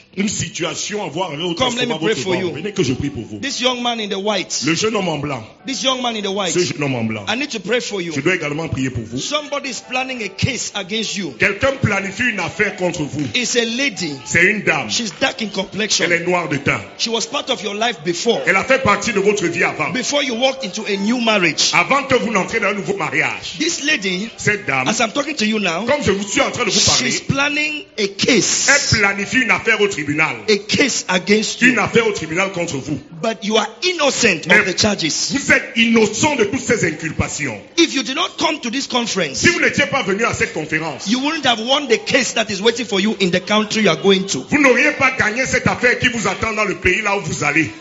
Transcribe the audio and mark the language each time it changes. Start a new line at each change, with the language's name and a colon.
French: Une situation à voir avec votre
English: Come, let me
French: estomac,
English: pray
French: votre
English: for
French: ventre.
English: you.
French: Venez que je prie pour vous.
English: This young man in the white.
French: Le jeune homme en blanc.
English: This young man in the white.
French: Ce jeune homme en blanc.
English: I need to pray for you.
French: Je dois également prier pour vous.
English: Somebody is planning a case against you.
French: Quelqu'un planifie une affaire contre vous.
English: It's a lady.
French: C'est une dame.
English: She's dark in complexion.
French: Elle est noire de teint.
English: She was part of your life before.
French: Elle a fait partie de votre vie avant.
English: Before you walked into a new marriage.
French: Avant que vous n'entriez dans un nouveau mariage.
English: This lady,
French: Cette dame,
English: as I'm talking to you now,
French: comme je vous suis en train de vous parler,
English: she's planning a case.
French: elle planifie une affaire au tribunal.
English: A case against you.
French: Une affaire au tribunal contre vous.
English: But you are innocent of the charges.
French: Vous êtes innocent de toutes ces inculpations.
English: If you did not come to this conference,
French: Si vous n'étiez pas venu à cette conférence,
English: you wouldn't have won the case that is waiting for you in the country you are going to.
French: vous n'auriez pas gagné cette affaire qui vous attend dans le pays là où vous allez.